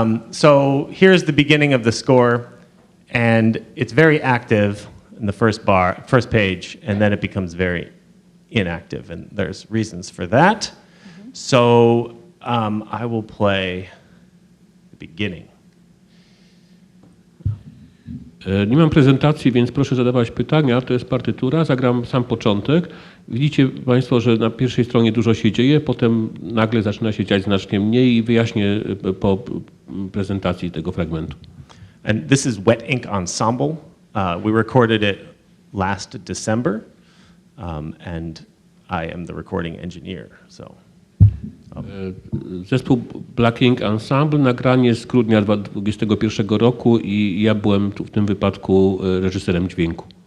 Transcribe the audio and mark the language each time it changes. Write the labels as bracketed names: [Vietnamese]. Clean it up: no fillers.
[English] So here's the beginning of the score, and it's very active in the first page, and then it becomes very inactive, and there's reasons for that. So I will play the beginning. [Polish] Nie mam prezentacji, więc proszę zadawać pytania. To jest partytura, zagram sam początek. Widzicie Państwo, że na pierwszej stronie dużo się dzieje, potem nagle zaczyna się dziać znacznie mniej i wyjaśnię po prezentacji tego fragmentu. [English] And this is Wet Ink Ensemble. We recorded it last December, and I am the recording engineer. So. [Polish] Zespół Black Ink Ensemble, nagranie z grudnia 2021 roku i ja byłem tu w tym wypadku reżyserem dźwięku.